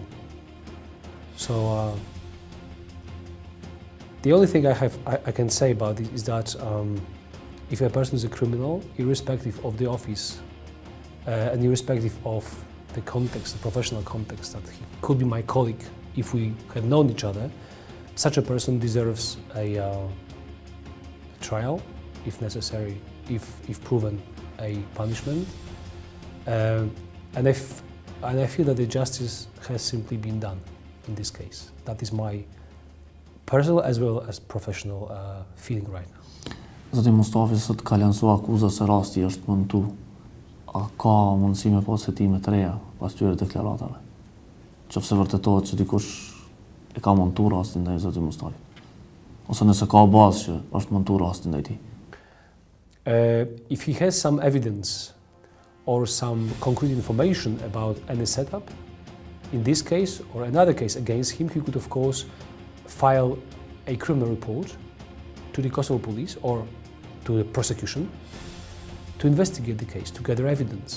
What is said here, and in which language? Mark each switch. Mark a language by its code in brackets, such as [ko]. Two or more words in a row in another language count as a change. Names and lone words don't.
[en] So the only thing I can say about this is that if a person is a criminal, irrespective of the office and irrespective of the context, the professional context, that he could be my colleague if we had known each other, such a person deserves a trial, if necessary, if proven, a punishment. And I feel that the justice has simply been done in this case. That is my personal as well as professional feeling right now. [sq] Zoti Mustafi sot ka lansuar akuza se rasti është montu. A ka mundësi me pas hetime të reja pas këtyre deklaratave? Qofse vërtetohet që dikush e ka montuar rastin ndaj zotit Mustafi? Ose nëse ka bazë që është montuar rastin ndaj tij? [en] If he has some evidence or some concrete information about any setup, in this case or another case against him, he could of course file a criminal report to the Kosovo police or to the prosecution to investigate the case, to gather evidence.